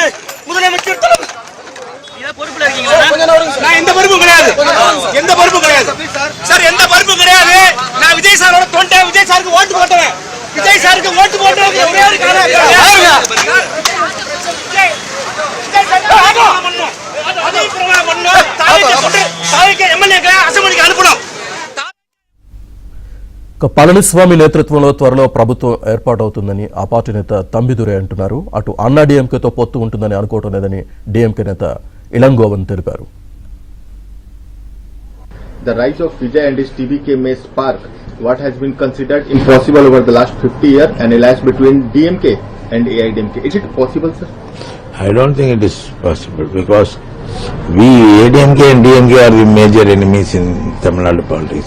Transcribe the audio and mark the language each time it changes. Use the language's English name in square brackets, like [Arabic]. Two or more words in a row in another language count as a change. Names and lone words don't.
[Tamil] முதலமைச்சர் தளபதி எந்த பொறுப்பும் கிடையாது, எந்த பொறுப்பும் கிடையாது சார், எந்த பொறுப்பும் கிடையாது. நான் விஜய் சாரோட தொண்டை, விஜய் சாருக்கு ஓட்டு போட்டவன், விஜய் சாருக்கு ஓட்டு போட்டவன் ஒரே ஒரு அசம்பிளிக்கு அனுப்பணும். [Telugu] పళనిస్వామి నేతృత్వంలో త్వరలో ప్రభుత్వం ఏర్పాటవుతుందని ఆ పార్టీ నేత తంబిదురై అంటున్నారు. అటు అన్నా డీఎంకేతో పొత్తు ఉంటుందని అనుకోవటం లేదని డీఎంకే నేత ఇళంగోవన్ తెలిపారు. [English] The rise of Vijay and his TVK may spark what has been considered impossible over the last 50 years, an alliance between DMK and AIDMK. Is it possible, sir? I don't think it is possible because ADMK and DMK are the major enemies in Tamil Nadu politics.